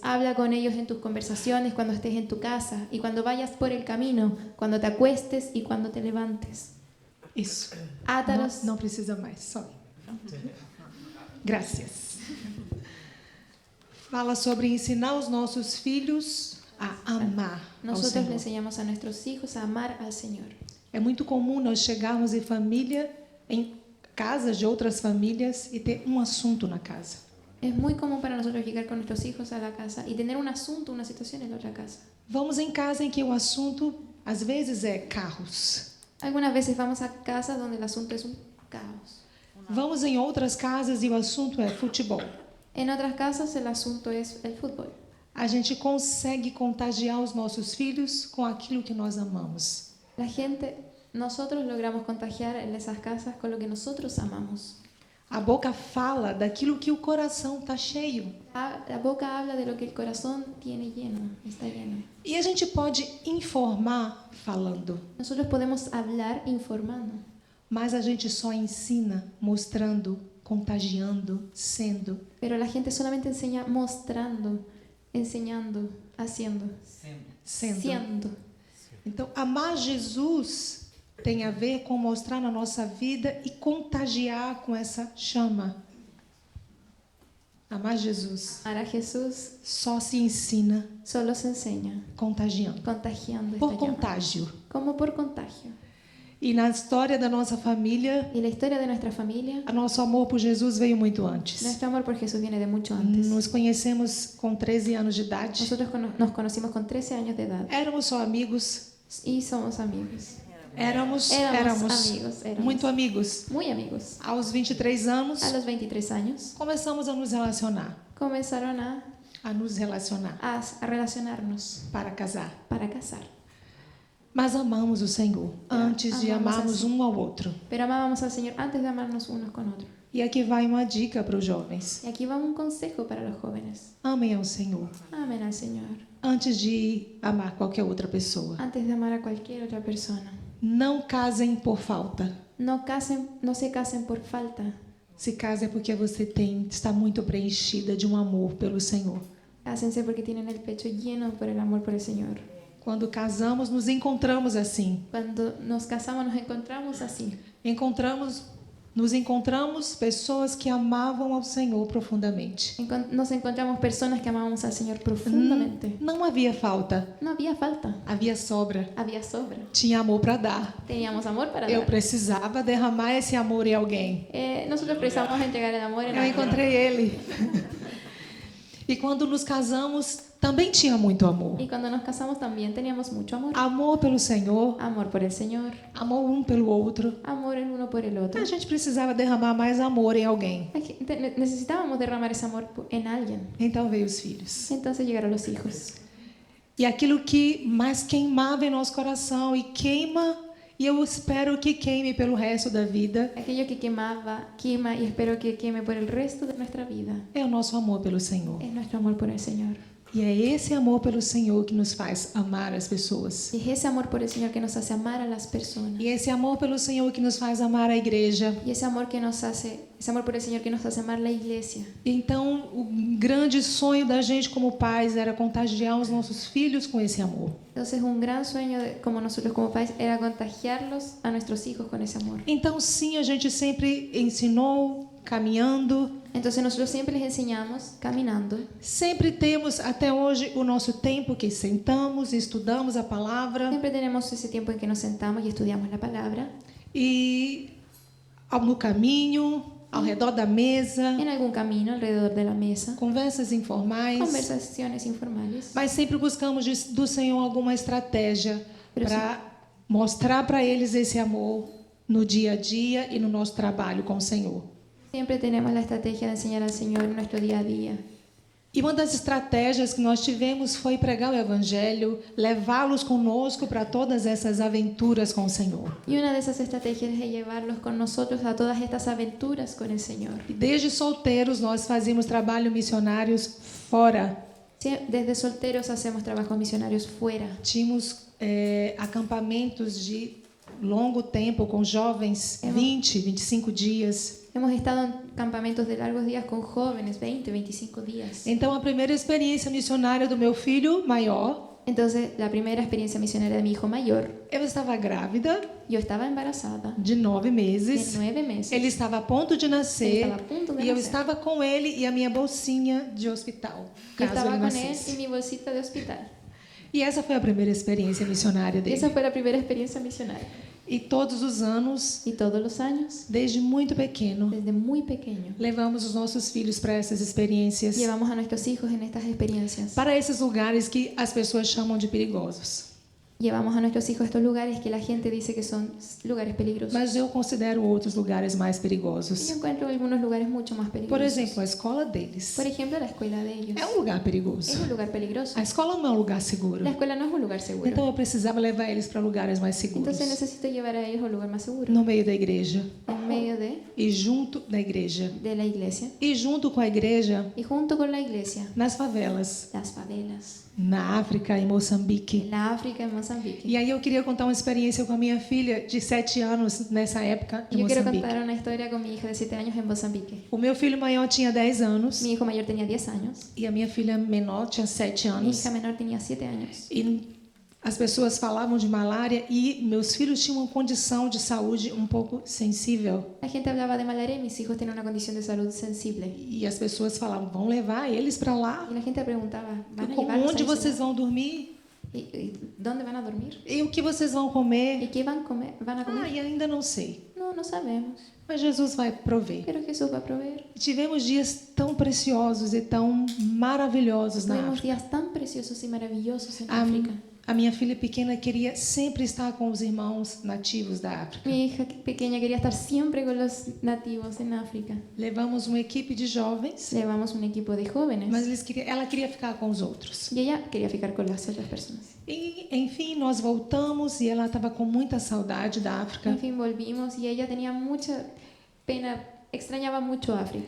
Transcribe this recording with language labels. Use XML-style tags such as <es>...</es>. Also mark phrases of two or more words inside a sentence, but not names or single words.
<es>Habla con ellos en tus conversaciones cuando estés en tu casa y cuando vayas por el camino, cuando te acuestes y cuando te levantes.</es> <pt>Isso.</pt> <es>Átalos.</es> <pt>Não precisa mais, só. Graças. Fala sobre ensinar os nossos filhos a amar ao</pt> <es>Nosotros le</es> <pt>Senhor.</pt> <es>enseñamos a nuestros hijos a amar al Señor.</es> <pt>É muito comum nós chegarmos em família, em casas de outras famílias e ter um assunto na casa.</pt> <es>Es muy común para nosotros llegar con nuestros hijos a la casa y tener un asunto, una situación en la otra casa.</es> <pt>Vamos em casa em que o assunto às vezes é carros.</pt> <es>Algunas veces vamos a casas donde el asunto es un caos.</es> <pt>Vamos em outras casas e o assunto é futebol.</pt> <es>En otras casas el asunto es el fútbol.</es> <pt>A gente consegue contagiar os nossos filhos com aquilo que nós amamos.</pt> <es>Nosotros logramos contagiar en esas casas con lo que nosotros amamos.</es> <pt>A boca fala daquilo que o coração está cheio.</pt> <es>La boca habla de lo que el corazón tiene lleno, está lleno.</es> <pt>E a gente pode informar falando,</pt> <es>Nosotros podemos hablar informando,</es> <pt>mas a gente só ensina mostrando, contagiando, sendo.</pt> <es>pero la gente solamente enseña mostrando, enseñando, haciendo,</es> <pt>Sendo.</pt> <es>siendo.</es> <pt>Então, amar Jesus tem a ver com mostrar na nossa vida e contagiar com essa chama. Amar Jesus</pt> <es>Amar a Jesús</es> <pt>só se ensina</pt> <es>solo se enseña</es> <pt>contagiando,</pt> <es>contagiando por esta llama,</es> <pt>contágio.</pt> <es>como por contagio.</es> <pt>E na história da nossa família,</pt> <es>Y la historia de nuestra familia,</es> <pt>o nosso amor por Jesus veio muito antes.</pt> <es>nuestro amor por Jesús viene de mucho antes.</es> <pt>Nos conhecemos com 13 anos de idade.</pt> <es>Nosotros nos conocimos con 13 años de edad</es> <pt>Éramos só amigos.</pt> <es>y somos amigos.</es> <pt>Éramos</pt> <es>Amigos, éramos</es> <pt>muito amigos.</pt> <es>muy amigos.</es> <pt>Aos 23 anos,</pt> <es>A los 23 años</es> <pt>começamos a nos relacionar.</pt> <es>comenzaron</es> <pt>A nos relacionar</pt> <es>a relacionarnos</es> <pt>para casar.</pt> <es>para casar.</es> <pt>Mas amamos o Senhor antes de</pt> <es>Amamos</es> <pt>amarmos assim. um ao outro.</pt> <es>Pero amábamos al Señor antes de amarnos unos con otros.</es> <pt>E aqui vai uma dica para os jovens.</pt> <es>Y aquí va un consejo para los jóvenes.</es> <pt>Amem ao Senhor</pt> <es>Amen al Señor</es> <pt>antes de amar qualquer outra pessoa.</pt> <es>antes de amar a cualquier otra persona.</es> <pt>Não casem por falta.</pt> <es>No se casen por falta.</es> <pt>Se casem porque você está muito preenchida de um amor pelo Senhor.</pt> <es>Cásense porque tienen el pecho lleno por el amor por el Señor.</es> <pt>Quando casamos, nos encontramos assim.</pt> <es>Cuando nos casamos nos encontramos así.</es> <pt>Nos encontramos pessoas que amavam ao Senhor profundamente.</pt> <es>Nos encontramos personas que amábamos al Señor profundamente.</es> <pt>Não havia falta,</pt> <es>No había falta,</es> <pt>havia sobra.</pt> <es>había sobra.</es> <pt>Tinha amor para dar.</pt> <es>Teníamos amor para</es> <pt>Eu</pt> <es>dar.</es> <pt>precisava derramar esse amor em alguém.</pt> <es>Nosotros precisamos entregar el amor en</es> <pt>Eu</pt> <es>alguien.</es> <pt>encontrei ele. E quando nos casamos, também tinha muito amor.</pt> <es>Y cuando nos casamos también teníamos mucho amor.</es> <pt>Amor pelo Senhor,</pt> <es>Amor por el Señor,</es> <pt>amor um pelo outro.</pt> <es>amor el uno por el otro.</es> <pt>A gente precisava derramar mais amor em alguém.</pt> <es>Necesitábamos derramar ese amor en alguien.</es> <pt>Então veio os filhos.</pt> <es>Entonces llegaron los hijos.</es> <pt>E aquilo que mais queimava em nosso coração e queima, e eu espero que queime pelo resto da vida,</pt> <es>Aquello que quema y espero que queme por el resto de nuestra vida.</es> <pt>é o nosso amor pelo Senhor.</pt> <es>Es nuestro amor por el Señor.</es> <pt>E é esse amor pelo Senhor que nos faz amar as pessoas.</pt> <es>Y es ese amor por el Señor que nos hace amar a las personas.</es> <pt>E esse amor pelo Senhor que nos faz amar a igreja.</pt> <es>Y ese amor por el Señor que nos hace amar la iglesia.</es> <pt>Então, o grande sonho da gente como pais era contagiar os nossos filhos com esse amor.</pt> <es>Entonces, un gran sueño como nosotros como padres era contagiarlos a nuestros hijos con ese amor.</es> <pt>Então, sim, a gente sempre ensinou caminhando.</pt> <es>Entonces, nosotros siempre les enseñamos caminando.</es> <pt>Sempre temos até hoje o nosso tempo que sentamos e estudamos a palavra.</pt> <es>Siempre tenemos ese tiempo en que nos sentamos y estudiamos la palabra.</es> <pt>E no caminho, ao redor da mesa,</pt> <es>En algún camino alrededor de la mesa.</es> <pt>conversas informais.</pt> <es>Conversaciones informales.</es> <pt>Mas sempre buscamos do Senhor alguma estratégia para mostrar para eles esse amor no dia a dia e no nosso trabalho com o Senhor.</pt> <es>Siempre tenemos la estrategia de enseñar al Señor en nuestro día a día.</es> <pt>E uma das estratégias que nós tivemos foi pregar o Evangelho, levá-los conosco para todas essas aventuras com o Senhor.</pt> <es>Y una de esas estrategias es llevarlos con nosotros a todas estas aventuras con el Señor.</es> <pt>E desde solteiros nós fazíamos trabalho missionários fora.</pt> <es>Desde solteros hacemos trabajos misionarios fuera.</es> <pt>Tínhamos acampamentos de longo tempo com jovens, 20, 25 dias.</pt> <es>Hemos estado en campamentos de largos días con jóvenes, 20, 25 días.</es> <pt>Então, a primeira experiência missionária do meu filho maior,</pt> <es>Entonces, la primera experiencia misionera de mi hijo mayor,</es> <pt>eu estava grávida</pt> <es>yo estaba embarazada</es> <pt>de 9</pt> <es>de</es> <pt>meses.</pt> <es>9 meses.</es> <pt>Ele estava a ponto de nascer Ele estava a ponto de e eu nascer. estava com ele e a minha bolsinha de hospital,</pt> <es>Yo</es> <pt>caso</pt> <es>estaba</es> <pt>ele</pt> <es>con él</es> <pt>nascesse.</pt> <es>y mi bolsita de hospital.</es> <pt>E essa foi a primeira experiência missionária</pt> <es>Y</es> <pt>dele.</pt> <es>esa fue la primera experiencia misionaria.</es> <pt>E todos os anos,</pt> <es>Y todos los años,</es> <pt>desde muito pequeno,</pt> <es>desde muy pequeño,</es> <pt>levamos os nossos filhos para essas experiências,</pt> <es>llevamos a nuestros hijos en estas experiencias.</es> <pt>para esses lugares que as pessoas chamam de perigosos.</pt> <es>Llevamos a nuestros hijos a estos lugares que la gente dice que son lugares peligrosos.</es> <pt>Mas eu considero outros lugares mais</pt> <es>Y</es> <pt>perigosos.</pt> <es>yo encuentro algunos lugares mucho más</es> <pt>Por</pt> <es>peligrosos.</es> <pt>exemplo, a escola deles</pt> <es>Por ejemplo, la escuela de ellos.</es> <pt>é um lugar</pt> <es>Es</es> <pt>perigoso.</pt> <es>un lugar peligroso.</es> <pt>A escola não é um lugar seguro.</pt> <es>La escuela no es un lugar seguro.</es> <pt>Então eu precisava levar eles para lugares mais seguros.</pt> <es>Entonces necesito llevar a ellos a un lugar más seguro.</es> <pt>No meio da igreja</pt> <es>En medio</es> <pt>e junto da igreja</pt> <es>de la iglesia.</es> <pt>e junto com a igreja</pt> <es>Y junto con la iglesia,</es> <pt>nas favelas,</pt> <es>las favelas.</es> <pt>na África, em Moçambique.</pt> <es>En la África, en Mozambique.</es> <pt>E aí eu queria contar uma experiência com a minha filha de 7 anos nessa época em</pt> <es>Yo quiero</es> <pt>Moçambique.</pt> <es>contar una historia con mi hija de 7 años en Mozambique.</es> <pt>O meu filho maior tinha 10 anos</pt> <es>Mi hijo mayor tenía 10 años.</es> <pt>e a minha filha menor tinha 7</pt> <es>Mi</es> <pt>anos.</pt> <es>hija menor tenía 7 años.</es> <pt>E as pessoas falavam de malária e meus filhos tinham uma condição de saúde um pouco sensível.</pt> <es>La gente hablaba de malaria y mis hijos tienen una condición de salud sensible.</es> <pt>E as pessoas falavam, vão levar eles para lá?</pt> <es>Y la gente preguntaba, ¿van a</es> <pt>Como,</pt> <es>llevarlos</es> <pt>onde</pt> <es>a ese</es> <pt>vocês</pt> <es>lugar?</es> <pt>vão dormir?</pt> <es>¿Y dónde van a dormir?</es> <pt>E o que vocês vão comer?</pt> <es>¿Y qué van a comer?</es> <pt>Ah, e ainda não sei.</pt> <es>No, no sabemos.</es> <pt>Mas Jesus vai prover.</pt> <es>Pero Jesús va a proveer.</es> <pt>E tivemos dias tão preciosos e tão maravilhosos na</pt> <es>Tuvimos</es> <pt>África.</pt> <es>días tan preciosos y maravillosos en</es> <pt>A,</pt> <es>África.</es> <pt>a minha filha pequena queria sempre estar com os irmãos nativos da África.</pt> <es>Mi hija pequeña quería estar siempre con los nativos en África.</es> <pt>Levamos uma equipe de jovens,</pt> <es>Llevamos un equipo de</es> <pt>mas</pt> <es>jóvenes</es> <pt>ela queria ficar com os outros.</pt> <es>y ella quería ficar con las otras personas.</es> <pt>E, enfim, nós voltamos e ela estava com muita saudade da África.</pt> <es>En fin, volvimos y ella tenía mucha pena, extrañaba mucho África.</es>